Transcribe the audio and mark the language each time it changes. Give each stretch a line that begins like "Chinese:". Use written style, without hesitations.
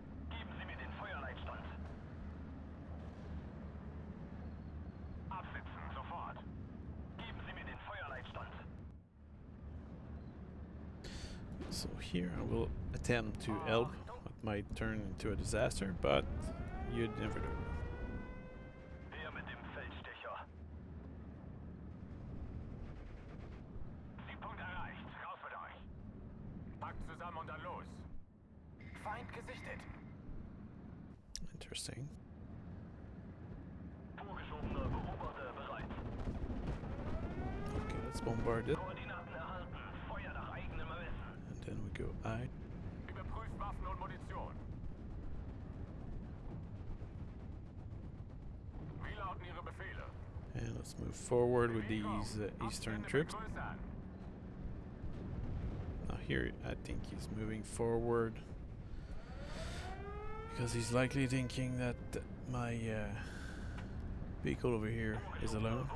German: Geben Sie mir den Feuerleitstand. Absitzen, sofort. Geben Sie mir den Feuerleitstand.
English: So here I will attempt to help what might turn into a disaster, but you'd never know.
German: Der mit dem Feldstecher. Siegpunkt erreicht. Raus mit euch. Packt zusammen und dann los. Feind gesichtet.
English: Interesting.
German: Vorgeschobener Beobachter bereit.
English: Okay, let's bombard it.
German: Koordinaten erhalten. Feuer nach eigenem Ermessen.
English: And then we go I.
German: Überprüft Waffen und Munition. Wie lauten Ihre Befehle?
English: And let's move forward with these eastern troops. Now here I think he's moving forward because he's likely thinking that my vehicle over here is alone.